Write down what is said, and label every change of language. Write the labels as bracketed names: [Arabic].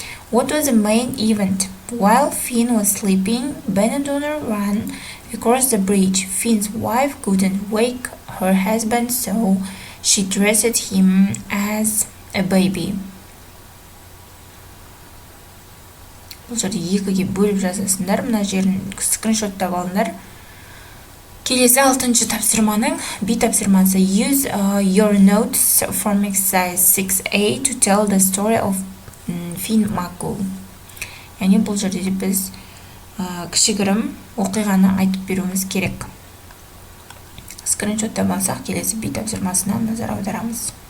[English] What was the main event? While Finn was sleeping, bean donor ran across the bridge. Finn's wife couldn't wake her husband, so she dressed him as a baby. [Kazakh] Бұл жерде екіге бөліп жазасыңдар. Мына жерін скриншоттап алыңдар. Келесі 6-шы тапсырманың B тапсырмасы. [English] Use your notes from exercise 6A to tell the story of Finn McCool. [Kazakh] Яғни бұл жерде біз кішігірім оқиғаны айтып беруіміз керек. Скриншоттап алсақ, келесі B тапсырмасына назар аударамыз.